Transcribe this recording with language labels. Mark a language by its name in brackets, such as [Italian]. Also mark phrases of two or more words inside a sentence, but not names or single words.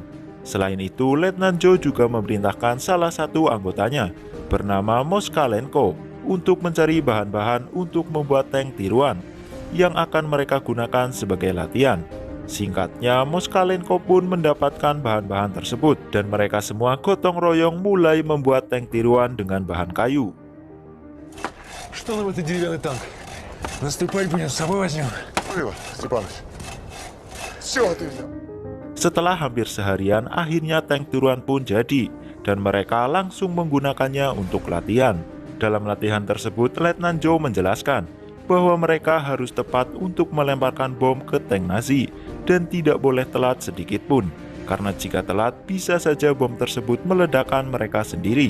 [Indonesian] Selain itu, Letnan Joe juga memerintahkan salah satu anggotanya bernama Moskalenko untuk mencari bahan-bahan untuk membuat tank tiruan yang akan mereka gunakan sebagai latihan. Singkatnya, Moskalenko pun mendapatkan bahan-bahan tersebut dan mereka semua gotong royong mulai membuat tank tiruan dengan bahan kayu. [Russian] Что нам этот деревянный танк? Наступать будем, с собой возьмем. Живо, Степаныч. Все ты взял. [Indonesian] Setelah hampir seharian, akhirnya tank tiruan pun jadi dan mereka langsung menggunakannya untuk latihan. Dalam latihan tersebut, Letnan Joe menjelaskan bahwa mereka harus tepat untuk melemparkan bom ke tank Nazi dan tidak boleh telat sedikit pun, karena jika telat bisa saja bom tersebut meledakkan mereka sendiri.